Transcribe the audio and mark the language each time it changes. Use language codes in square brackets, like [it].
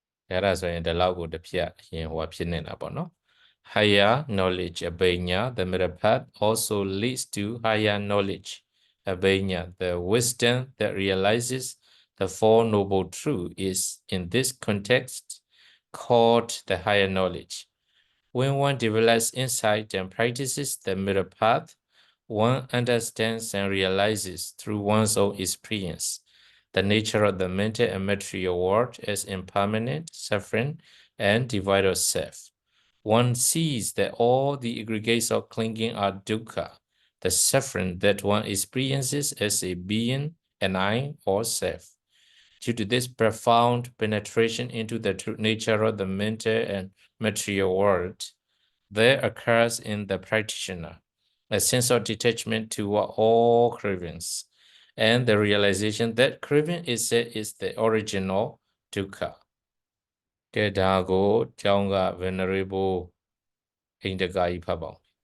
[my] အဲ့ဒါဆိုရင်ဒီလောက်ကိုတစ်ဖြတ်အရင်ဟောဖြစ်နေတာပေါ့နော် [en] higher knowledge abhanya the middle path also leads to higher knowledge abhanya the wisdom that realizes the four noble truths is in this context called the higher knowledge when one develops insight and practices the middle path one understands and realizes through one's own experience the nature of the mental and material world as impermanent, suffering, and devoid of self. One sees that all the aggregates of clinging are dukkha, the suffering that one experiences as a being, an I, or self. Due to this profound penetration into the true nature of the mental and material world, there occurs in the practitioner a sense of detachment toward all cravings, and the realization that craving is the original dukkha. [my] ကဲဒါကိုကျောင်းက venerable အိန္ဒကာကြီးဖတ်ပါဦး